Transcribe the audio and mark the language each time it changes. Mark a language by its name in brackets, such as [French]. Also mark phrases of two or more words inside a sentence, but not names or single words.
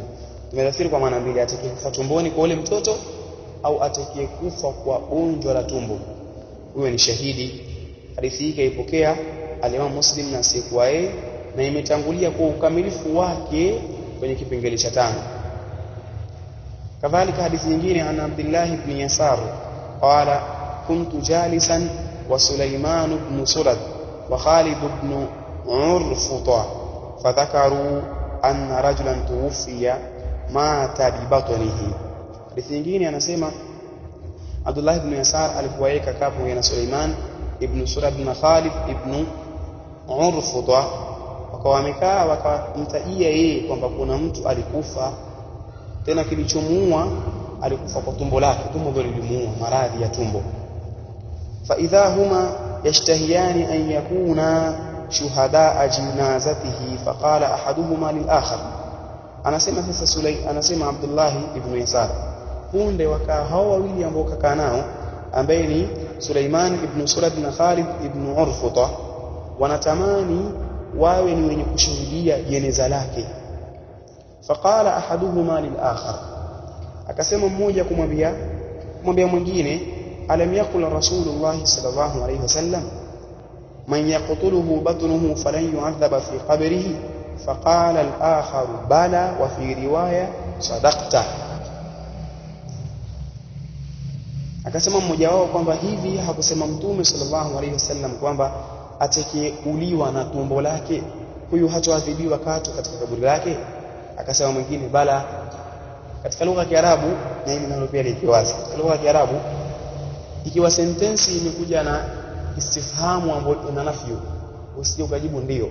[Swahili] Tumefasiri kwa maana mbili, atakayekufa tumboni kwa ule mtoto au atakayekufa kwa gonjwa la tumbo, huyo ni shahidi. Hadithi hii kaipokea al-Imam Muslim na sikuwa yeye, na imetangulia kwa ukamilifu wake kwenye kipengele cha 5. Kadhalika hadithi nyingine [Arabic] عن عبد الله بن يسار قال كنت جالسا وسليمان بن صرد وخالد بن عرفطة فذكروا أن رجلا توفي مات ببطنه. [Swahili] Hadithi nyingine anasema Abdullah ibn Yasar alipowaeka kapo na Sulaiman ibn Surad na Khalid ibn Urfuta, wakawa wamekaa wakamtajia yeye kwamba kuna mtu alikufa, tena kilichomuua alikufa kwa tumbo lake, tumbo ndio lilimuua, maradhi ya tumbo. [Arabic] فإذا هما يشتهيان أن يكونا شهداء جنازته فقال أحدهما للآخر. [Swahili] Anasema sasa anasema Abdullah ibn Yasar, punde wakaa hao wawili ambao kakaa nao, ambaye ni Sulaiman ibn Surad na Khalid ibn Urfuta, wanatamani wawe ni wenye kushuhudia jeneza lake. [Arabic] فقال أحدهما للآخر, [Swahili] akasema mmoja kumwambia mwingine, [Arabic] ألم يقل رسول الله صلى الله عليه وسلم من يقتله بطنه فلن يعذب في قبره? فقال الآخر بلى وفي رواية صدقت. [Swahili] Akasema mmoja wao kwamba hivi hakusema Mtume [Arabic] صلى الله عليه وسلم [Swahili] kwamba atakayeuliwa na tumbo lake huyu hatoadhibiwa katu katika kaburi lake? Akasema mwingine bala. Katika lugha ya Kiarabu, na hili nalo pia liko wazi, katika lugha ya Kiarabu ikiwa sentensi imekuja na istifhamu ambayo ina nafyu, usije ukajibu ndio.